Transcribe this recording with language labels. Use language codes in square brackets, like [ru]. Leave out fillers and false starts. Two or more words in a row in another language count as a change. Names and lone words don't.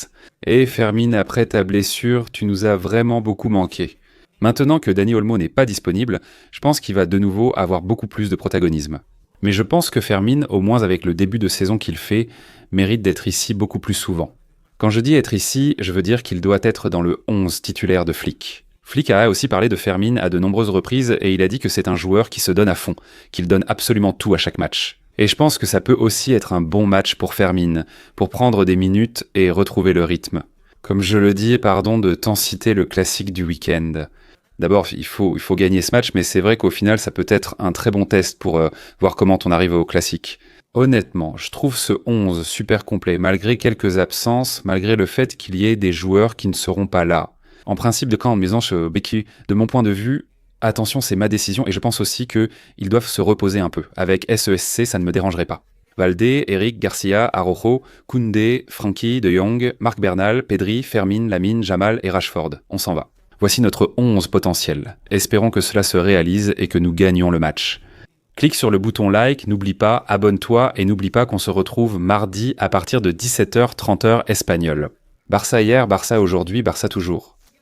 [fr] Et Fermin, après ta blessure, tu nous as vraiment beaucoup manqué. Maintenant que Dani Olmo n'est pas disponible, je pense qu'il va de nouveau avoir beaucoup plus de protagonisme. Mais je pense que Fermin, au moins avec le début de saison qu'il fait, mérite d'être ici beaucoup plus souvent. Quand je dis être ici, je veux dire qu'il doit être dans le 11 titulaire de Flick. Flick a aussi parlé de Fermin à de nombreuses reprises et il a dit que c'est un joueur qui se donne à fond, qu'il donne absolument tout à chaque match. Et je pense que ça peut aussi être un bon match pour Fermin, pour prendre des minutes et retrouver le rythme. Comme je le dis, pardon de tant citer le classique du week-end. D'abord, il faut gagner ce match, mais c'est vrai qu'au final, ça peut être un très bon test pour voir comment on arrive au classique. Honnêtement, je trouve ce 11 super complet, malgré quelques absences, malgré le fait qu'il y ait des joueurs qui ne seront pas là. En principe, de mon point de vue, attention, c'est ma décision, et je pense aussi qu'ils doivent se reposer un peu. Avec SESC, ça ne me dérangerait pas. Valdé, Eric, Garcia, Araujo, Koundé, Frenkie, De Jong, Marc Bernal, Pedri, Fermin, Lamine, Yamal et Rashford. On s'en va. Voici notre 11 potentiel. Espérons que cela se réalise et que nous gagnions le match. Clique sur le bouton like, n'oublie pas, abonne-toi et n'oublie pas qu'on se retrouve mardi à partir de 17h, 30h espagnol. Barça hier, Barça aujourd'hui, Barça toujours.